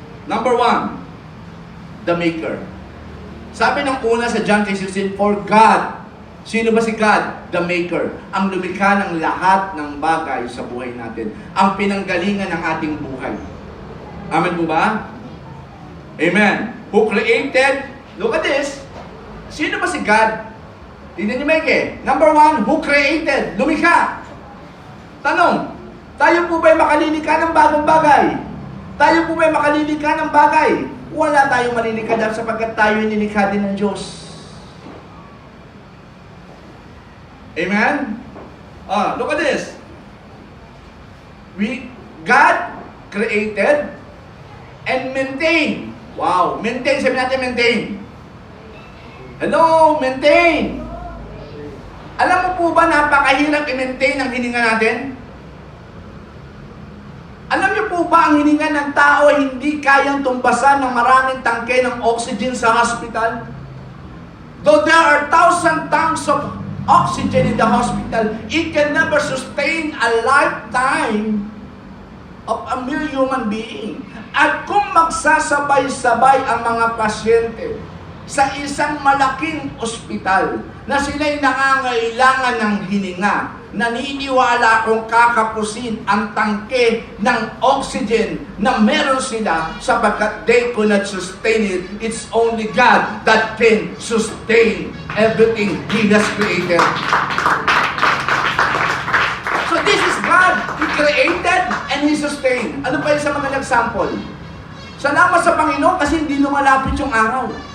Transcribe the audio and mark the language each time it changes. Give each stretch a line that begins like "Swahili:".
English: Number 1, the Maker.
Filipino: Sabi ng una sa
English: John 3:16, for God.
Filipino: Sino ba si God?
English: The Maker.
Filipino: Ang lumikha ng lahat ng bagay sa buhay natin. Ang pinanggalingan ng ating buhay. Amen po ba? Amen.
English: Who created, look at this.
Filipino: Sino ba si God? Tignan niyo, Mike.
English: Number 1, who created?
Filipino: Lumikha. Tanong, tayo po ba'y makalilikha ng bagong bagay? Tayo po ba'y makalilikha ng bagay? Wala tayong malilikha dahil sapagkat tayo nilikha din ng Diyos.
English: Amen? Look at this. God created and maintained. Wow, maintain.
Filipino: Sabi natin
English: maintain. Hello, maintain.
Filipino: Alam mo po ba napakahirap i-maintain ang hininga natin? Alam niyo po ba ang hininga ng tao ay hindi kayang tumbasan ng maraming tangke ng oxygen sa hospital?
English: Though there are 1,000 tanks of oxygen in the hospital, it can never sustain a lifetime of a mere human being.
Filipino: At kung magsasabay-sabay ang mga pasyente sa isang malaking ospital na sila'y nangangailangan ng hininga, naniniwala kung kakapusin ang tangke ng oxygen na meron sila sapagkat
English: they could not sustain it. It's only God that can sustain everything He has created. So this is God. He created and He sustained.
Filipino: Ano pa yun sa mga nag-sample? Salamat sa Panginoon kasi hindi lumalapit yung araw.